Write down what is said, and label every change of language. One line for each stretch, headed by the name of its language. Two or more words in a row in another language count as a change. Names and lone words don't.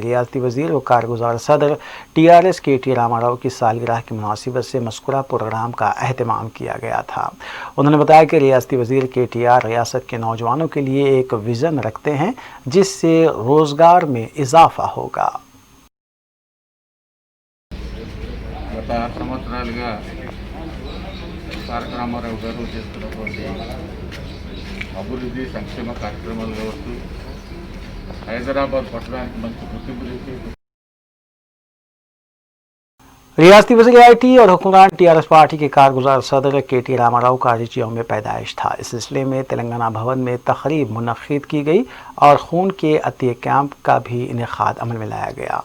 Urdu: ریاستی وزیر و کارگزار صدر ٹی آر ایس کے ٹی راما راؤ کی سالگرہ کی مناسبت سے مذکورہ پروگرام کا اہتمام کیا گیا تھا. انہوں نے بتایا کہ ریاستی وزیر کے ٹی آر ریاست کے نوجوانوں کے لیے ایک ویژن رکھتے ہیں جس سے روزگار میں اضافہ ہوگا.
Telugu: తారక రామారావు గారు చేస్తున్నటువంటి అభివృద్ధి సంక్షేమ కార్యక్రమాలు కావచ్చు, హైదరాబాద్ పట్టణానికి మంచి గుర్తింపు తెచ్చి
Urdu: ریاستی وزیر IT اور حکمران ٹی آر ایس پارٹی کے کارگزار صدر کے ٹی راما راؤ کا آج یوم پیدائش تھا. اس سلسلے میں تلنگانہ بھون میں تقریب منعقد کی گئی اور خون کے عطیہ کیمپ کا بھی انعقاد عمل میں لایا گیا.